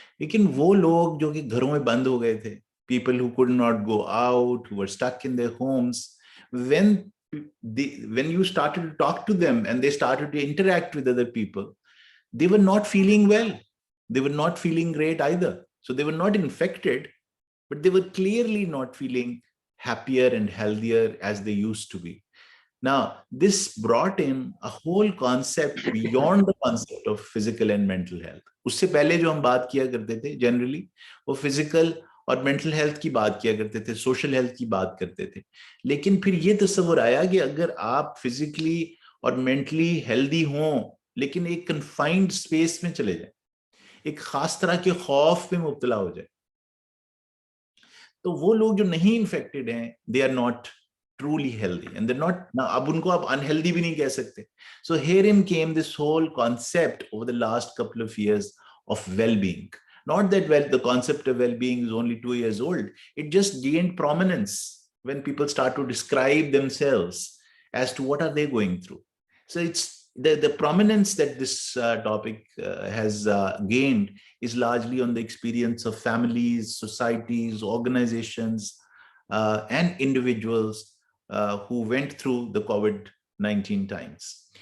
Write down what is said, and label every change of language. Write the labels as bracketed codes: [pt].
[hi] लेकिन वो लोग जो कि घरों में बंद हो गए थे, [en] people who could not go out, who were stuck in their homes, when you started to talk to them and they started to interact with other people, they were not feeling well. They were not feeling great either. So they were not infected, but they were clearly not feeling happier and healthier as they used to be. Now, this brought in a whole concept beyond the concept of physical and mental health. [hi] उससे पहले जो हम बात किया करते थे, generally, वो physical और mental health की बात किया करते थे, social health की बात करते थे. लेकिन फिर ये तस्वर आया कि अगर आप physically और mentally healthy हों, लेकिन एक confined space में चले जाएं, एक खास तरह के खौफ में मुब्तला हो जाए, तो वो लोग जो नहीं infected हैं, [en] they are not truly healthy, and they're not, [hi] now ab unko aap unhealthy bhi nahi keh sakte. [en] So herein came this whole concept over the last couple of years of well-being. Not that the concept of well-being is only 2 years old. It just gained prominence when people start to describe themselves as to what are they going through. So it's the prominence that this topic has gained is largely on the experience of families, societies, organizations, and individuals who went through the COVID-19 times.